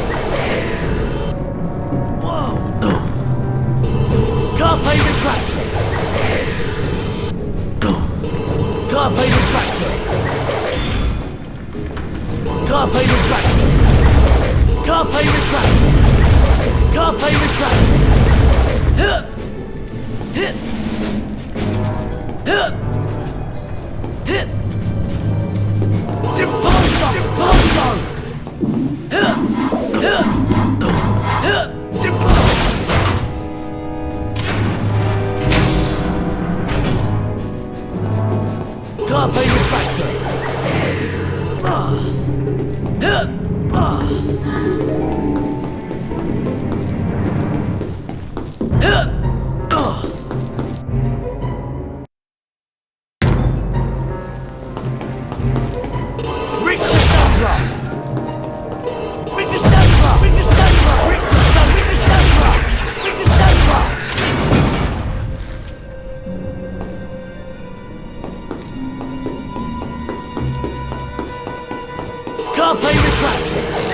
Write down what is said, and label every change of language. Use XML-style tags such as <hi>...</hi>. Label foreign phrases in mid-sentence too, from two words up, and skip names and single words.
<la>Whoa! Carpe retractor! Carpe retractor! Carpe retractor! Carpe retractor! Carpe retractor!</la> <en>Hit! Hit! Hit! Hit! Impulso! Impulso! Hit! Hit! Hit!</en> <la>Carpe retractor!</la> <en>Hit! Hit!</en> <la>Rictus Sempra! Rictus Sempra! Rictus Sempra! Rictus Sempra! Rictus Sempra! Carpe retractor!</la>